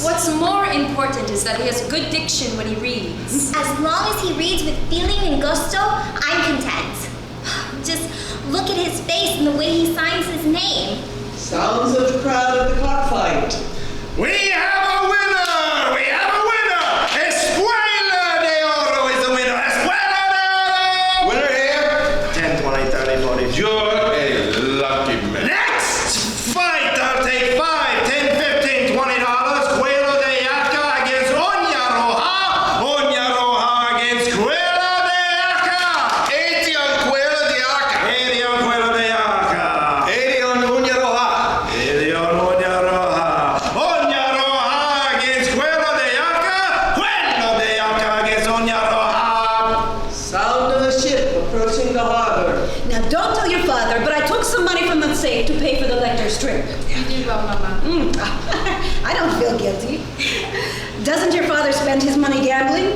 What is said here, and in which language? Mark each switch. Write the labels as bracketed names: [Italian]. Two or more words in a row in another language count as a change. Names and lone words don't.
[English] What's more important is that he has good diction when he reads. As long as he reads with feeling and gusto, I'm content. Just look at his face and the way he signs his name. Sounds of the crowd at the cockfight. We have a winner! We have a winner! Espuela de Oro is the winner! Espuela de Oro! Winner here. 10, 20, 30, 40. You're a lucky man. Next fight, I'll take $5, 10, 15, $20. Cuero de Yaca against Oña Roja. Oña Roja against Cuero de Yaca. 80 on Cuero de Yaca. 80 on Cuero de Yaca. 80 on Uña Roja. 80 on Oña Roja. Oña Roja against Cuero de Yaca. Cuero de Yaca against Oña Roja. Sound of a ship approaching the harbor. Now, don't tell your father, but I took some money from the safe to pay for the lector's trip. You did well, Mama. I don't feel guilty. Doesn't your father spend his money gambling?